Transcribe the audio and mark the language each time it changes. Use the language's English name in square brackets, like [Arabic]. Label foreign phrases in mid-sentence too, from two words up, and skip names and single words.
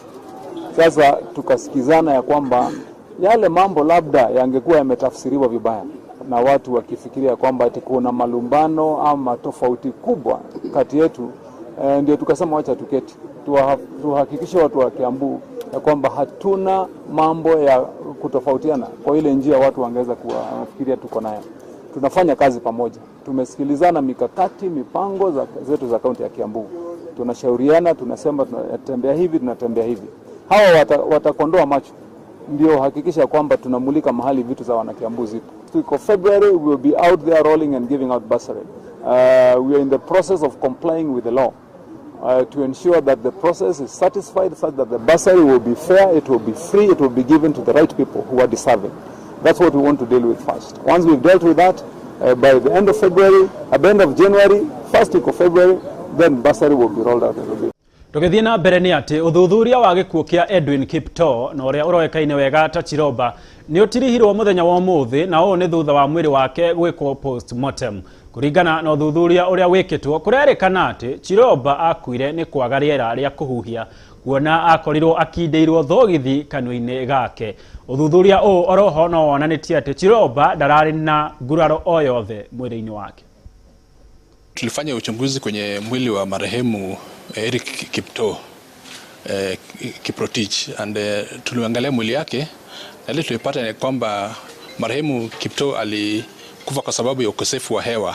[Swahili] Sasa tukasikizana ya kwamba yale mambo labda yangekuwa yametafsiriwa vibaya na watu wakifikiria kwamba ati kuna malumbano ama tofauti kubwa kati yetu, ndio tukasema wacha tuketi tuhakikishe watu wa Kiambu ya kwamba hatuna mambo ya kutofautiana kwa ile njia watu wangeweza kufikiria tuko nayo. Tunafanya kazi pamoja, tumesikilizana mikakati, mipango zetu za kaunti ya Kiambu, tunashauriana, tunasema tunatembea hivi, tunatembea hivi. Hawa watakondoa macho, ndio hakikisha kwamba tunamulika mahali vitu za wana Kiambu zipo. [English] Tuko February, we will be out there rolling and giving out bursary. We are in the process of complying with the law to ensure that the process is satisfied, such that the bursary will be fair, it will be free, it will be given to the right people who are deserving. That's what we want to deal with first. Once we've dealt with that, by the end of February, at the end of January, first week of February, then bursary will be rolled out. [Kikuyu] Tugithie na mbere ni ati uthuthuria wa gikuo kia Edwin Kiptoo na uria uroekaine wega ta Chiroba ni utirihirwo muthenya wa umuthi, na uũ ni thutha wa mwiri wake gwikwo post-mortem. Kuringana na uthuthuria uria wikitwo, kurerikana ati Chiroba akuire ni kwaga riera ria kuhuhia, kuona akorirwo akindeirwo thogithi kanua-ini gake. Uthuthuria ũũ oroho no wonanitie ati Chiroba ndararĩ na nguraro o yothe mwiri-ini wake. [Swahili] Tulifanya uchunguzi kwenye mwili wa marehemu Eric Kiptoo Kiprotich, and tuliangalia mwili yake, na ile tulipata ni kwamba marehemu Kiptoo alikufa kwa sababu ya ukosefu wa hewa.